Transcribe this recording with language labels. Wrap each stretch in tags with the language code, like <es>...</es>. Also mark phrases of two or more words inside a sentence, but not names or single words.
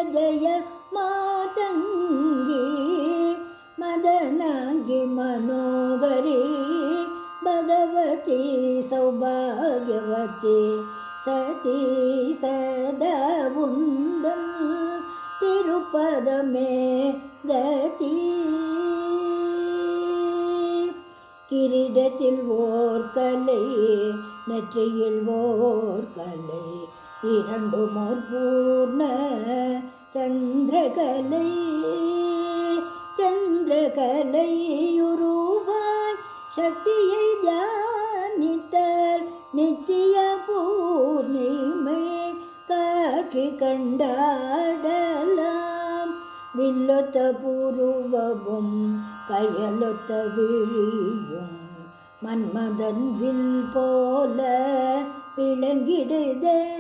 <sa>जयमातङ्गी मदनाङ्गी मनोगरी भगवती सौभाग्यवती सती</sa> <ta>சதா உந்தன் திருப்பதமே கதி किरीटத்தில் ஓர் கலை நெற்றியில் ஓர் கலை இரண்டும் ஓர் பூர்ண சந்திரகலை சந்திரகலை உருவாய் சக்தியை தியானித்தால் நித்திய பூர்ணிமை காட்சி கண்டாடலாம் வில்லொத்த புருவமும் கையலொத்த விழியும் மன்மதன் வில் போல விளங்கிடுதே</ta>